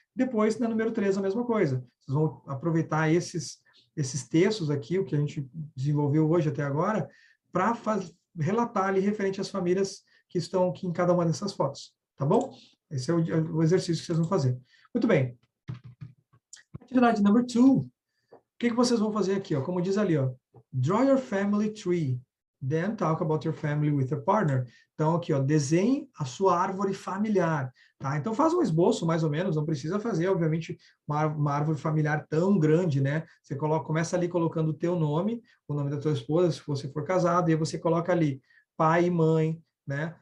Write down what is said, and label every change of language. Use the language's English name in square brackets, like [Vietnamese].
[Portuguese] Depois, na número 3, a mesma coisa. Vocês vão aproveitar esses textos aqui, o que a gente desenvolveu hoje até agora, para relatar ali referente às famílias que estão aqui em cada uma dessas fotos, tá bom? Esse é o exercício que vocês vão fazer. Muito bem. Atividade number 2. O que vocês vão fazer aqui? Ó? Como diz ali, ó, [English] draw your family tree. Then talk about your family with a partner. [Portuguese] Então, aqui, ó, desenhe a sua árvore familiar. Tá? Então, faz um esboço, mais ou menos, não precisa fazer, obviamente, uma árvore familiar tão grande, né? Você começa ali colocando o teu nome, o nome da tua esposa, se você for casado, e aí você coloca ali pai e mãe, né?